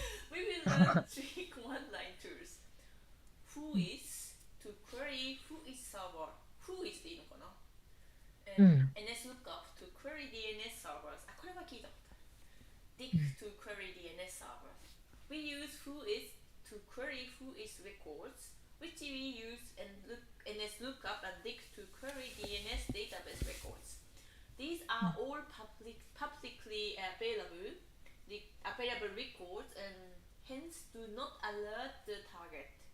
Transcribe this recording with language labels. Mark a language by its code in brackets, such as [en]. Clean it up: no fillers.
[en] We will learn three command line tools. Who is to query who is server. [ja] Who is でいいのかな？うん。 [en] NS lookup to query DNS servers. [ja] あ、これは聞いたことある。 [en] Dick [ja] うん。 [en] to query DNS servers. We use who is to query who is records, which we use and NS lookup and Dick to query DNS database records. These are all publicly available records and hence do not alert the target.